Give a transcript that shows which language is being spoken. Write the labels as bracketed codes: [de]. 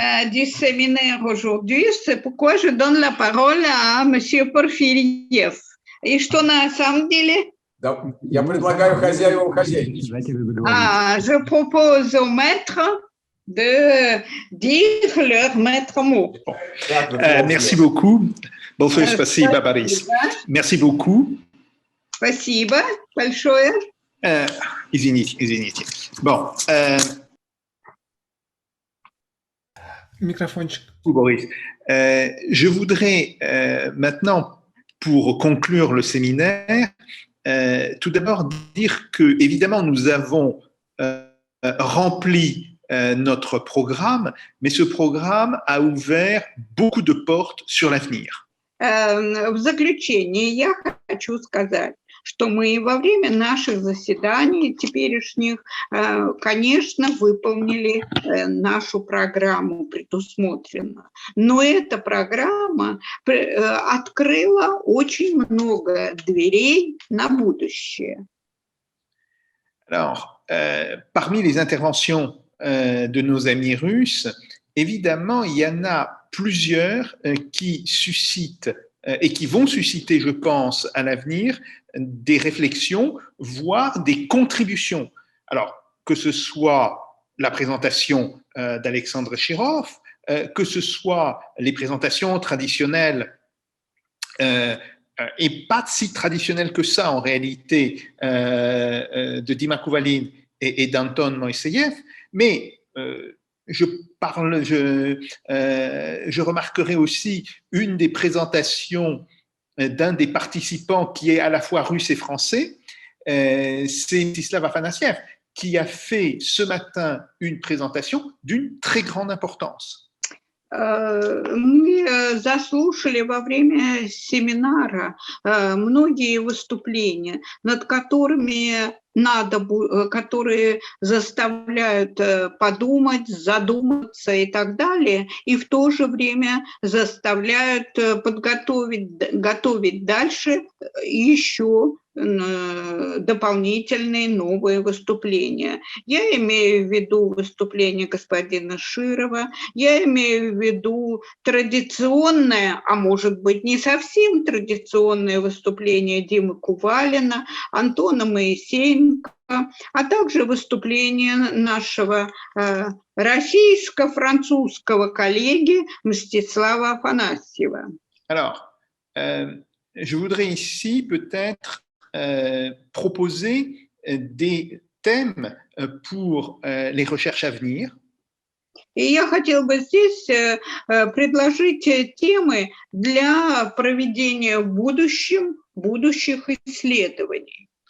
[fr] Du séminaire aujourd'hui, c'est pourquoi je donne la parole à monsieur Porfiriev. [ru] И что на самом деле? Да, я предлагаю хозяевам хозяйничать. [fr] Je propose aux maîtres de dire leur maître mot. Merci beaucoup. [ru] Большое спасибо, Борис. [fr] Merci beaucoup. [ru] Спасибо большое. Извините. Bon. Microfonчик. Boris. [fr] Je voudrais maintenant, pour conclure le séminaire, tout d'abord dire que, évidemment, nous avons rempli notre programme, mais ce programme a ouvert beaucoup de portes sur l'avenir. [ru] В заключение я хочу сказать, что мы во время наших заседаний теперешних, конечно, выполнили нашу программу предусмотренно. Но эта программа открыла очень много дверей на будущее. [fr] Alors, parmi les interventions de nos amis russes, évidemment, il y en a plusieurs qui suscitent et qui vont susciter, je pense, à l'avenir, des réflexions, voire des contributions. Alors, que ce soit la présentation d'Alexandre Chirov, que ce soit les présentations traditionnelles, et pas si traditionnelles que ça en réalité, de Dima Kuvalin et d'Anton Moïseyev, mais je remarquerai aussi une des présentations d'un des participants qui est à la fois russe et français, c'est Mstislav Afanassiev, qui a fait ce matin une présentation d'une très grande importance. [ru] Мы заслушали во время семинара многие выступления, над которыми которые заставляют подумать, задуматься и так далее, и в то же время заставляют готовить дальше еще дополнительные новые выступления. Я имею в виду выступление господина Широва, я имею в виду традиционное, а может быть не совсем традиционное выступление Димы Кувалина, Антона Моисеенко, а также выступление нашего российско-французского коллеги Мстислава Афанасьева. [fr] Alors, je voudrais ici peut-être proposer des thèmes pour les recherches à venir. [ru] И я хотела бы здесь предложить темы для проведения в будущем будущих исследований.